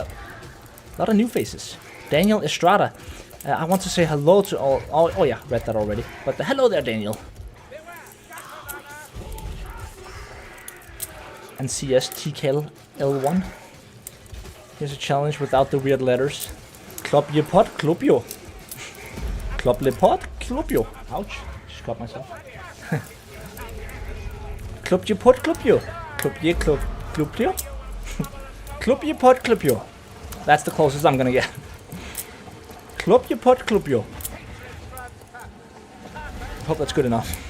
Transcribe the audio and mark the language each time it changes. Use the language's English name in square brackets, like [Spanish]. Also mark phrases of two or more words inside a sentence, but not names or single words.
[English] A lot of new faces. Daniel Estrada, I want to say hello to all. Oh yeah, read that already. But hello there, Daniel. And CSTKL L1. Here's a challenge without the weird letters. [Slovenian] Klop je pot, klop jo. Klop le pot, klop jo. [English] Ouch, just got myself. [Slovenian] Klop je pot, klop jo. Klop je klop jo. Klop je pot, klop jo. [English] That's the closest I'm gonna get. [Slovenian] Klop je pot, klop jo. [English] Hope that's good enough.